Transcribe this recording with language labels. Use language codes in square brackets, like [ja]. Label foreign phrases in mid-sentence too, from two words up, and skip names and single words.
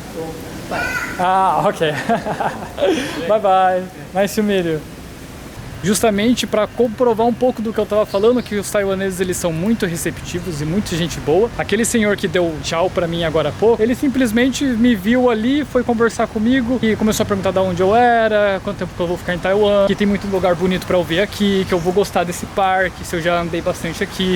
[en] Ah, ok. Bye bye. Nice to meet you. [pt] Justamente para comprovar um pouco do que eu estava falando, que os taiwaneses eles são muito receptivos e muito gente boa. Aquele senhor que deu tchau para mim agora há pouco, ele simplesmente me viu ali, foi conversar comigo e começou a perguntar de onde eu era, quanto tempo que eu vou ficar em Taiwan, que tem muito lugar bonito para eu ver aqui, que eu vou gostar desse parque, se eu já andei bastante aqui.